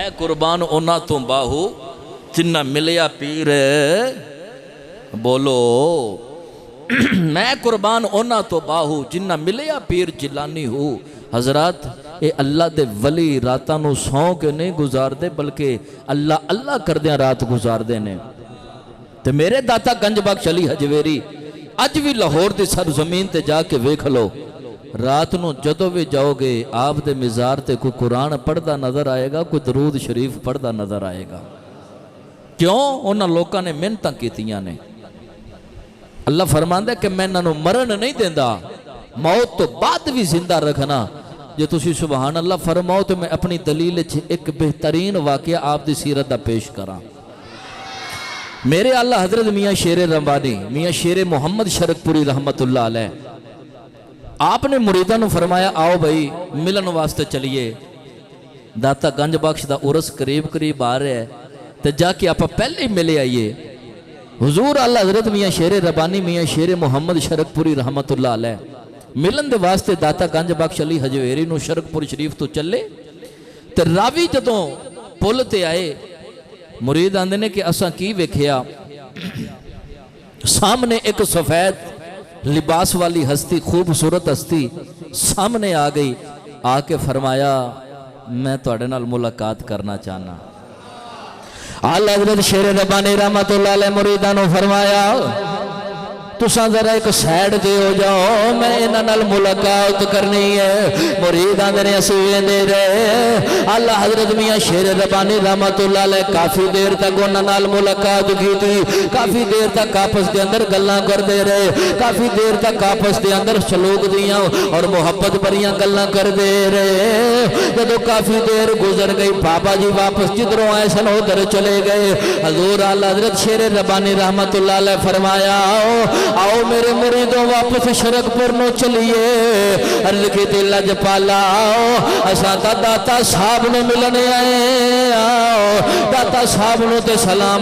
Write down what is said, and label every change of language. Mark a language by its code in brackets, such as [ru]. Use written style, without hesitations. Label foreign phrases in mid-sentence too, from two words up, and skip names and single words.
[pa] قربان اونا تو باہو جنہ ملیا پیر بولو میں قربان اونا تو باہو جنہ ملیا پیر جیلانی ہو حضرات اے اللہ دے ولی راتاں نو سوں کے نہیں گزار دے بلکہ اللہ اللہ کر دیں رات گزار دے نے تے میرے داتا گنج بخش علی حجویری اج بھی لاہور دی سر زمین تے جا کے ویکھ لو رات نو جدو بھی جاؤ گے آپ دے مزار تے کوئی قرآن پڑھدا نظر آئے گا کوئی درود شریف پڑھدا نظر آئے گا کیوں انہاں لوکاں نے محنتاں کیتیاں نے اللہ فرماندا ہے کہ میں انہاں نو مرن نہیں دیندا موت تو بعد بھی زندہ رکھنا جو تسی سبحان اللہ فرماؤ تو میں اپنی دلیل ایک بہترین واقعہ آپ دی سیرت دا پیش کراں میرے اللہ حضرت میاں شیر ربانی میاں شیر محمد شرک پوری رحمت اللہ علیہ آپ نے مریداں نو فرمایا آؤ بھائی ملن واسطے چلیے داتا گنج بخش دا عرس قریب آ رہا ہے تو جا کے آپ پہلے ہی ملے آئیے حضور اللہ حضرت میاں شیر ربانی میاں شیر محمد شرک پوری رحمت اللہ علیہ ملن دے واسطے داتا گنج بخش علی حجویری نو شرک پور شریف تو چلے تے راوی جدوں پل تے آئے مرید آندے نے کہ اساں کی ویکھیا سامنے ایک سفید لباس والی ہستی خوبصورت ہستی سامنے آ گئی آ کے فرمایا میں تواڈے نال ملاقات کرنا چاہنا اعلیٰ حضرت شیر ربانی رحمت اللہ علیہ مریداں نو فرمایا تساں ذرا ایک سائیڈ دے ہو جاؤ میں انہاں نال ملاقات کرنی ہے مریداں دے اسی ویندے رہے اللہ حضرت میاں شیر ربانی رحمت اللہ علیہ کافی دیر تک انہاں نال ملاقات کی تھی کافی دیر تک آپس دے اندر گلاں کردے رہے کافی دیر تک آپس دے اندر سلوک دیاں اور محبت بھریاں گلاں کردے رہے جدوں کافی دیر گزر گئی بابا جی واپس جدھروں آئے سن ادھر چلے گئے حضور اعلیٰ حضرت شیر ربانی رحمت اللہ علیہ فرمایا آؤ میرے مریدوں واپس شرک پور نو چلیے عرض کی دل اج پالا آؤ اساں تا داتا صاحب نے ملنے آئے آؤ داتا صاحب نو تے سلام